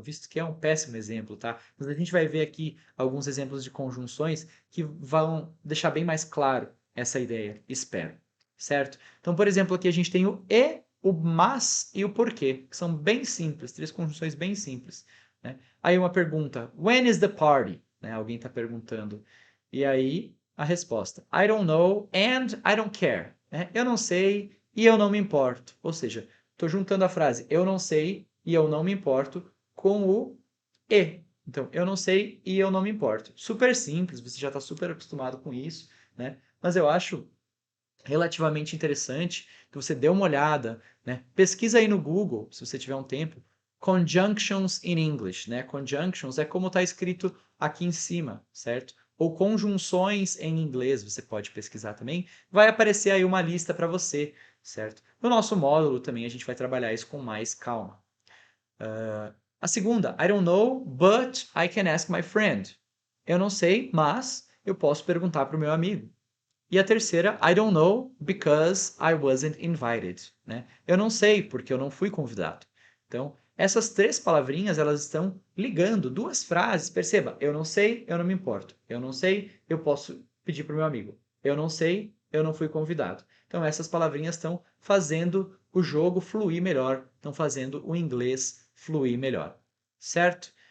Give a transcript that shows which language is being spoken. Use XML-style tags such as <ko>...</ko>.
<pt>Visto que é um péssimo exemplo, tá? Mas a gente vai ver aqui alguns exemplos de conjunções que vão deixar bem mais claro essa ideia, espero. Certo? Então, por exemplo, aqui a gente tem o e, o mas e o porquê, que são bem simples, três conjunções bem simples, né? Aí uma pergunta,</pt> <en>when is the party?</en> <pt>Né? Alguém está perguntando. E aí a resposta,</pt> <en>I don't know and I don't care.</en> <pt>Né? Eu não sei e eu não me importo. Ou seja, estou juntando a frase eu não sei e eu não me importo com o e. Então, eu não sei e eu não me importo. Super simples, você já está super acostumado com isso, né? Mas eu acho relativamente interessante que você dê uma olhada, né? Pesquisa aí no Google, se você tiver um tempo,</pt> <en>conjunctions in English,</en> <pt>né? Conjunctions é como está escrito aqui em cima, certo? Ou conjunções em inglês, você pode pesquisar também. Vai aparecer aí uma lista para você, certo? No nosso módulo também a gente vai trabalhar isso com mais calma. A segunda,</pt> <en>I don't know, but I can ask my friend.</en> <pt>Eu não sei, mas eu posso perguntar para o meu amigo. E a terceira,</pt> <en>I don't know because I wasn't invited, né?</en> <pt>Eu não sei porque eu não fui convidado. Então, essas três palavrinhas, elas estão ligando duas frases. Perceba, eu não sei, eu não me importo. Eu não sei, eu posso pedir para o meu amigo. Eu não sei, eu não fui convidado. Então, essas palavrinhas estão fazendo o jogo fluir melhor, estão fazendo o inglês fluir melhor, certo?</pt>